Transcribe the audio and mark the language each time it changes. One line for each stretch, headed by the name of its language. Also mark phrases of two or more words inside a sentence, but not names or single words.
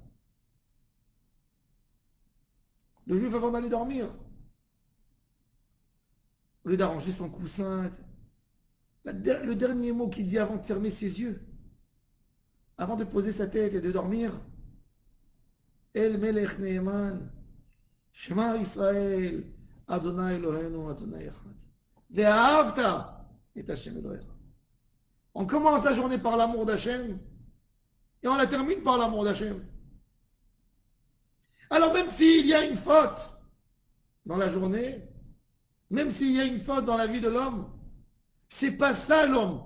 French: Le juif avant d'aller dormir, au lieu d'arranger son coussin, le dernier mot qu'il dit avant de fermer ses yeux, avant de poser sa tête et de dormir,
Hebrew: אל מלך נאמן, שמע ישראל, אדוני אלוהינו, אדוני אחד. ואהבת את השם אלוהיך.
French: On commence la journée par l'amour d'Hachem et on la termine par l'amour d'Hachem. Alors même s'il y a une faute dans la journée, même s'il y a une faute dans la vie de l'homme, c'est pas ça l'homme.